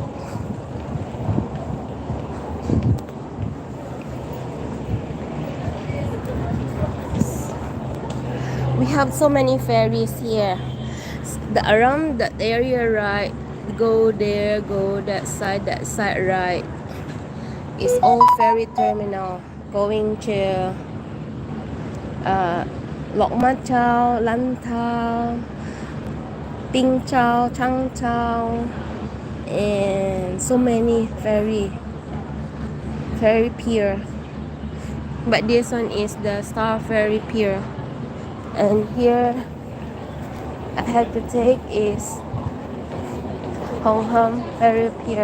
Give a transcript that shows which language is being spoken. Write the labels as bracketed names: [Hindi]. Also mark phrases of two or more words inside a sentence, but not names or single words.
[English] We have so many ferries here. Around that area, right? Go there, go that side, right? It's all ferry terminal going to Lok Ma Chau, Lan Thao, Ping Chau, Chang Chau, and so many ferry pier. But this one is the Star Ferry Pier. And here I had to take is Hong Ham Ferry Pier.